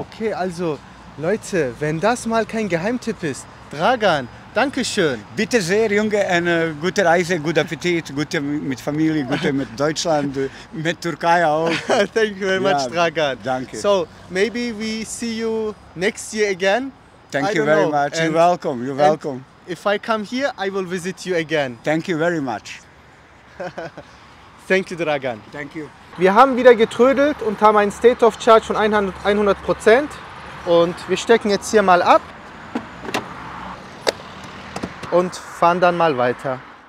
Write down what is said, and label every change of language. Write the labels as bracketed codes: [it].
[de] Okay, also Leute, wenn das mal kein Geheimtipp ist, Dragan, Dankeschön. Bitte sehr, Junge, eine gute Reise, guten Appetit, gute mit Familie, gute mit Deutschland, mit Türkei auch. [en] Thank you very much, Dragan. [de] Danke. [en] So, maybe we see you next year again? Thank you very much. You're welcome. You're welcome. If I come here, I will visit you again. Thank you very much. Thank you, Dragan. Thank you. [de] Wir haben wieder getrödelt und haben einen State of Charge von 100%. Und wir stecken jetzt hier mal ab und fahren dann mal weiter.